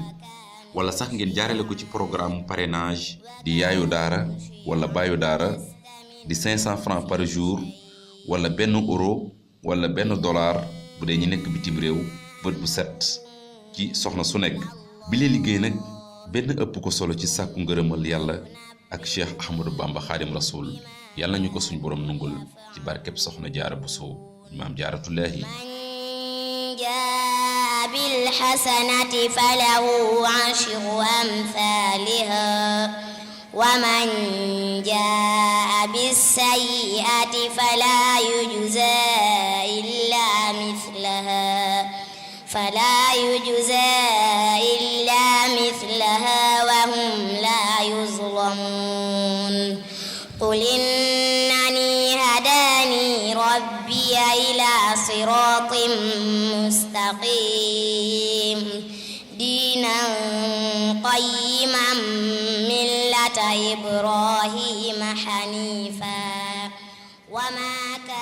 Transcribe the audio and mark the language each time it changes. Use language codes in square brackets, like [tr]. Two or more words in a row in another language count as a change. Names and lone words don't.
[wo] wala sax ngeen jaarale ko ci programme parrainage di yaayu daara wala baayu daara di 500 [fr] francs par jour [wo] wala benn euro wala benn dollar bu dee ñi nekk bitim réew bët bu set ci soxna su nekk. bi lee liggéey nag benn ëpp ko solo ci sàkku ngërëmal yàlla ak Cheikh Ahmadou Bamba Xaadim Rasul yàlla ñu ko suñ borom nungul ci barkeb soxna Jaara Buso maam Jaaratullaahi. [ar] بالحسنة فله 10 أمثالها ومن جاء بالسيئة فلا يجزى إلا مثلها وهم لا يظلمون قل إنني هداني ربي إلى صراط مستقيم دينا قيما ملة إبراهيم حنيفا وما